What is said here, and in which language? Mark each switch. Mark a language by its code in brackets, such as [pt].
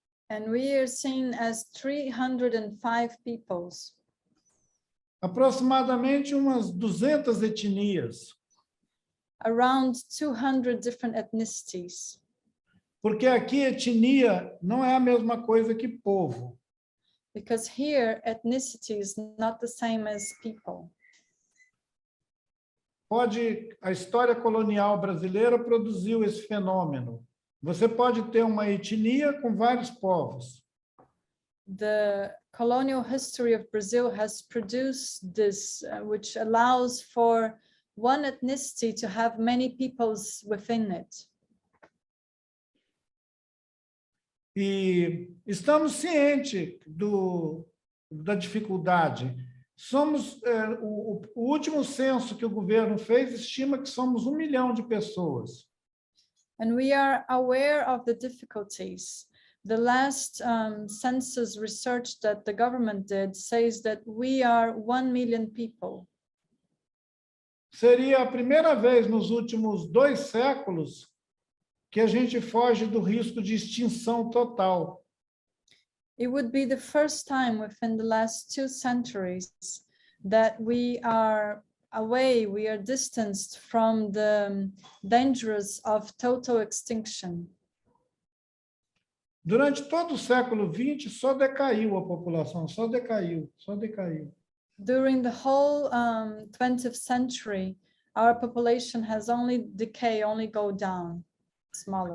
[en] And we are seen as 305 peoples. [pt] Aproximadamente umas 200 etnias. [en] Around 200 different ethnicities. [pt] Porque aqui etnia não é a mesma coisa que povo. [en] Because here ethnicity is not the same as people. [pt] A história colonial brasileira produziu esse fenômeno. Você pode ter uma etnia com vários povos. [en] The colonial history of Brazil has produced this, which allows for one ethnicity to have many peoples within it. [pt] E estamos cientes da dificuldade. O último censo que o governo fez estima que somos 1 milhão de pessoas. [en] And we are aware of the difficulties. The last census research that the government did says that we are 1 million people. [pt] Seria a primeira vez nos últimos 2 séculos que a gente foge do risco de extinção total. [en] It would be the first time within the last 2 centuries that we are away, we are distanced from the dangers of total extinction. [pt] Durante todo o século XX, só decaiu a população, só decaiu. [en] During the whole 20th century, our population has only go down, smaller.